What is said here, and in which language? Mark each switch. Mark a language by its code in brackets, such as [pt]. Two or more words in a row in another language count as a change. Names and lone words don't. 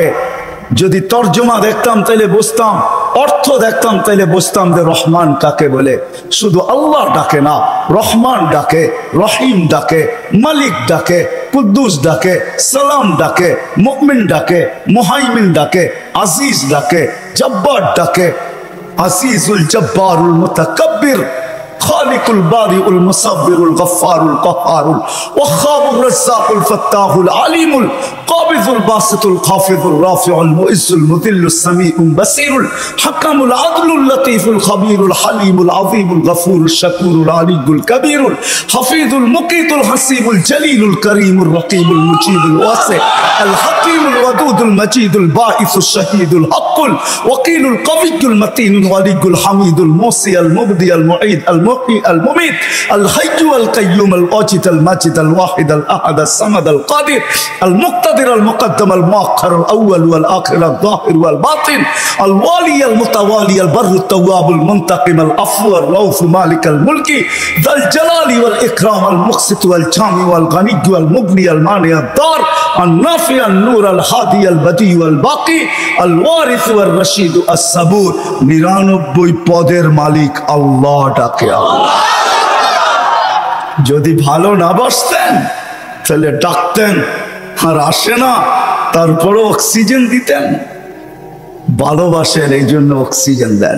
[bn] যদি তর্জমা দেখতাম তাইলে বুঝতাম, অর্থ দেখতাম তাইলে বুঝতাম যে রহমান কাকে বলে। শুধু আল্লাহ ডাকে না, রহমান ডাকে, রহিম ডাকে, মালিক ডাকে, কুদ্দুস ডাকে, সালাম ডাকে, মুমিন ডাকে, মুহাইমিন ডাকে, আজিজ ডাকে, জব্বার ডাকে। [ar] العزيز الجبار المتكبر الخالق البارئ المصور الغفار القهار الوهاب الرزاق الفتاح العليم القابض الباسط الخافض الرافع المعز المذل السميع البصير الحكم العدل اللطيف الخبير الحليم العظيم الغفور الشكور العلي الكبير الحفيظ المقيت الحسيب الجليل الكريم الرقيب المجيب الواسع الحكيم الودود المجيد الباعث الشهيد الحق الوكيل القوي المتين الولي الحميد المحصي المبدئ المعيد المميت الحي القيوم الواجد الماجد الواحد الأحد الصمد القادر المقتدر المقدم المؤخر الأول والآخر الظاهر والباطن الوالي المتوالي البر التواب المنتقم العفو الرؤوف مالك الملك ذا الجلال والإكرام المقسط والجامع والغني والمغني المانع الضار النافع النور الهادي البديع والباقي الوارث والرشيد الصبور 99 [bn] পদের মালিক আল্লাহ ডাকে। যদি ভালো না বাসতেন তাহলে ডাকতেন আর আসে না, তারপরে অক্সিজেন দিতেন। ভালোবাসেন, এই জন্য অক্সিজেন দেন।